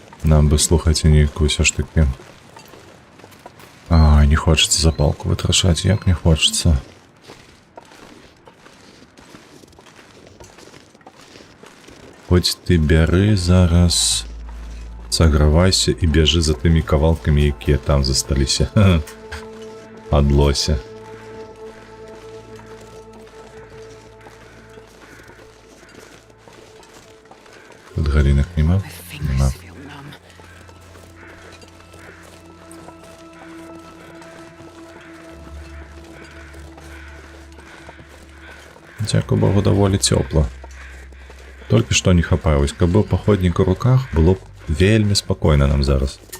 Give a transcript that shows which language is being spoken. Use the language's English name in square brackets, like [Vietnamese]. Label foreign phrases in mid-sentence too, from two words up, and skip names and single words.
[Belarusian] нам бы, слухайте, нейкую все ж таки. Ай, не хочется запалку вытрашать, як не хочется. Хоть ты бяры зараз, сагравайся и бежи за теми кавалками, якія там засталіся. Ад лося. Тут галинок нема? [English] My fingers [Belarusian] Нема. [English] feel numb. [Belarusian] Дзякую Богу, даволі цёпла. Толькі што не хапае, вось каб быў паходнік у руках, было б вельмі спакойна нам зараз.